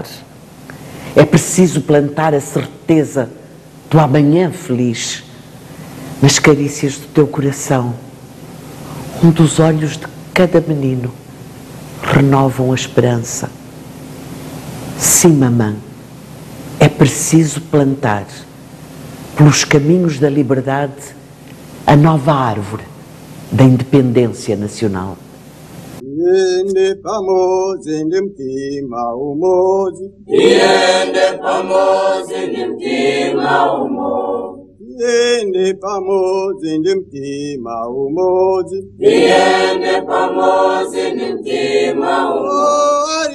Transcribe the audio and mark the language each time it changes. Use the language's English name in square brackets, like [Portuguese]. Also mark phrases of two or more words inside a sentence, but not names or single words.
[Portuguese] É preciso plantar a certeza do amanhã feliz nas carícias do teu coração, onde os olhos de cada menino renovam a esperança. Sim, mamã, é preciso plantar, pelos caminhos da liberdade, a nova árvore da independência nacional. [Nyanja] Yende pamozi ndimtima umozi. Yende pamozi ndimtima umozi. Yende pamozi ndimtima umozi. Yende pamozi ndimtima umozi.